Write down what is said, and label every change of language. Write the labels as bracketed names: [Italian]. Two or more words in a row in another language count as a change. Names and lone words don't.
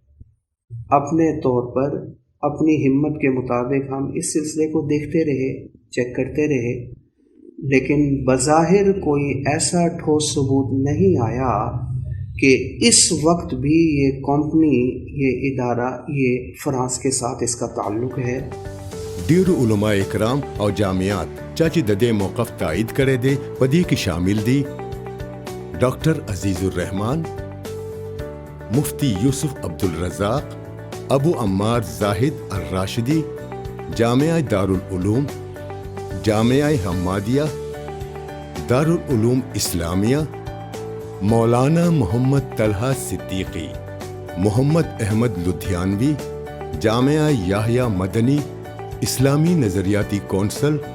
[Urdu] اپنے طور پر اپنی ہمت کے مطابق ہم اس سلسلے کو دیکھتے رہے، چیک کرتے رہے، لیکن بظاہر کوئی ایسا ٹھوس ثبوت نہیں آیا کہ اس وقت بھی یہ کمپنی، یہ ادارہ، یہ فرانس کے ساتھ اس کا تعلق ہے. [Pashto] ډیرو علماء اکرام او جامعات چاچی د دې موقف تایید کړی دی په دې کې شامل دي ډاکټر عزیز الرحمان، مفتی یوسف عبدالرزاق، ابو عمار زاہد الراشدی، جامعہ دارالعلوم، جامعہ حمادیہ، دارالعلوم اسلامیہ، مولانا محمد طلحہ صدیقی، محمد احمد لدھیانوی، جامعہ یحییٰ مدنی، اسلامی نظریاتی کونسل،